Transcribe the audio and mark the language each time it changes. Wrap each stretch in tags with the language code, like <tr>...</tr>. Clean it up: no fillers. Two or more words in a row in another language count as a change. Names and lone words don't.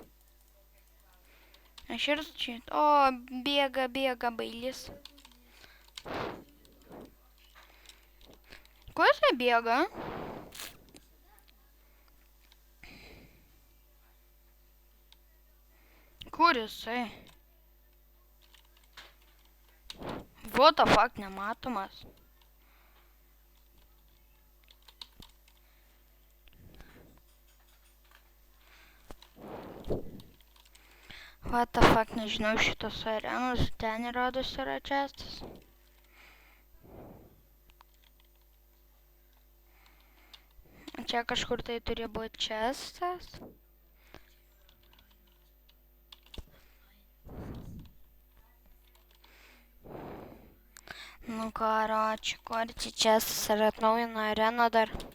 <lt>Aš ir čia. O, bėga bailis. Kur jisai bėga? Kur jisai?</lt> <en>What the fuck, nematomas. What the fuck,</en> <lt>nežinau šitos arenos, ten įrodos yra čestas. Čia kažkur tai turi būti čestas. Nu karoči, kur čia čestas ir atnaujina areną dar.</lt>